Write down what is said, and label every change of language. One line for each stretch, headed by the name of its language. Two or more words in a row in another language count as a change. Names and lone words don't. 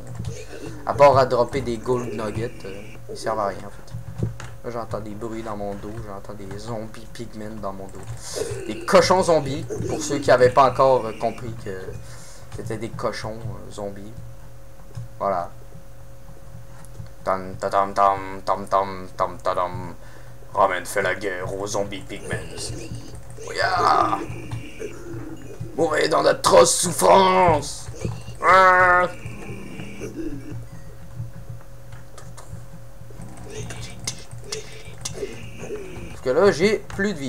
French: À part à dropper des
English: gold nuggets,
French: ils servent à rien en fait. Là, j'entends des bruits dans mon dos. J'entends des
English: zombies pigmen
French: dans mon dos. Des cochons zombies. Pour ceux qui n'avaient pas encore compris que c'était des cochons zombies. Voilà. Tam tam tam tam tam tam tam. Ramen fait la guerre aux
English: zombies pigmen.
French: Yeah. Mourez dans d'atroces souffrances. Ah. Parce que là, j'ai plus de vie.